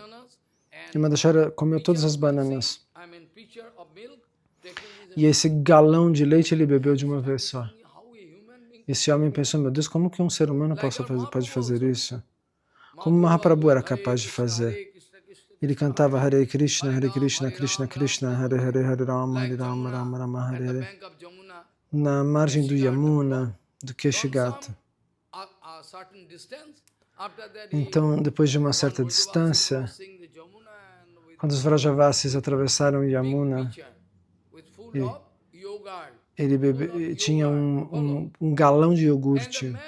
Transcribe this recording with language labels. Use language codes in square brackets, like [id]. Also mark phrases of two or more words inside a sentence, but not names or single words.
[pt] E Madhvacharya comeu todas as bananas. E esse galão de leite ele bebeu de uma vez só. Esse homem pensou, meu Deus, como que um ser humano pode fazer isso? Como Mahaprabhu era capaz de fazer? Ele cantava [sa] हरे कृष्ण, कृष्ण कृष्ण, हरे हरे, हरे राम, राम राम, हरे हरे. [pt] Na margem do Yamuna, do Keshigata. Então, depois de uma certa distância, quando os Vrajavasis atravessaram Yamuna, ele tinha um galão de iogurte.